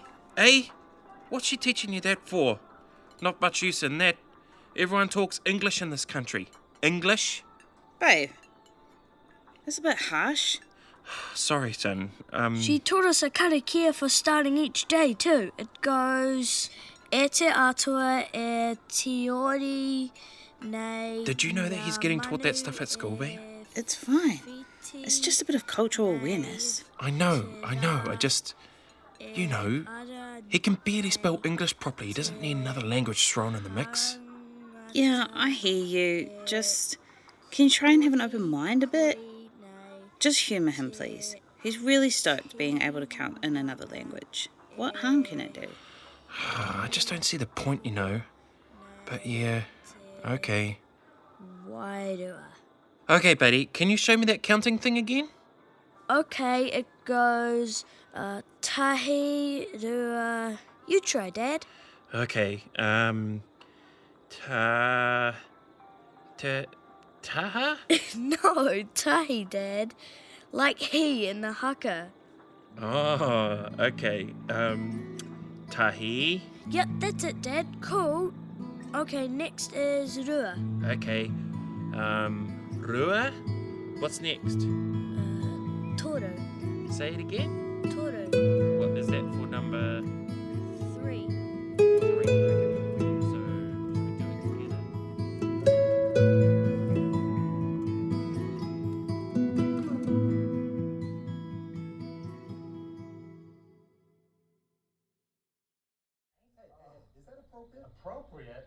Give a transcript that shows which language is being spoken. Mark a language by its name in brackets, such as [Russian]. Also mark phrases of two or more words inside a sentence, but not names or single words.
[English] Hey, what's she teaching you that for? Not much use in that. Everyone talks English in this country. English? Babe, that's a bit harsh. Sorry, son. She taught us a karakia for starting each day too. It goes... [Māori] E te atua, e te ori, nei... [English] Did you know that he's getting taught that stuff at school, babe? It's fine. It's just a bit of cultural awareness. I know. I just... You know, he can barely spell English properly. He doesn't need another language thrown in the mix. Yeah, I hear you. Just... Can you try and have an open mind a bit? Just humour him, please. He's really stoked being able to count in another language. What harm can it do? I just don't see the point, you know. But yeah, okay. Why do I? Okay, buddy, can you show me that counting thing again? Okay, it goes... [Māori] tahi, rua... [English] You try, Dad. Okay, taha? No, tahi, Dad. Like he in the haka. Oh, okay, tahi? Yep, that's it, Dad. Cool. Okay, next is rua. Okay, rua? What's next? Toro. Say it again? Toro. What is that for number 3. 3? Okay. So, should we do it together? Appropriate?